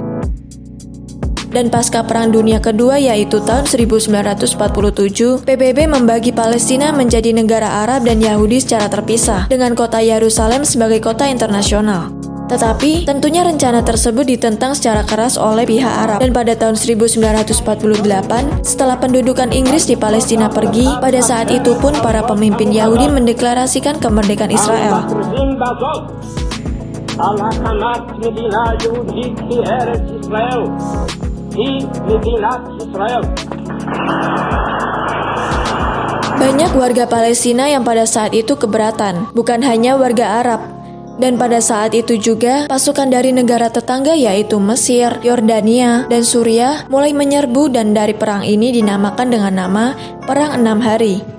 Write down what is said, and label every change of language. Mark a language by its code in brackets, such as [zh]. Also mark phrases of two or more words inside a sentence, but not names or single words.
[id] Dan pasca Perang Dunia Kedua yaitu tahun 1947, PBB membagi Palestina menjadi negara Arab dan Yahudi secara terpisah, dengan kota Yerusalem sebagai kota internasional. Tetapi, tentunya rencana tersebut ditentang secara keras oleh pihak Arab. Dan pada tahun 1948, setelah pendudukan Inggris di Palestina pergi, pada saat itu pun para pemimpin Yahudi mendeklarasikan kemerdekaan Israel. [he] על הקמת מדינה יהודית בארץ ישראל. היא מדינת ישראל. [id] Banyak warga Palestina yang pada saat itu keberatan, bukan hanya warga Arab. Dan pada saat itu juga, pasukan dari negara tetangga yaitu Mesir, Yordania, dan Suriah mulai menyerbu dan dari perang ini dinamakan dengan nama Perang 6 Hari.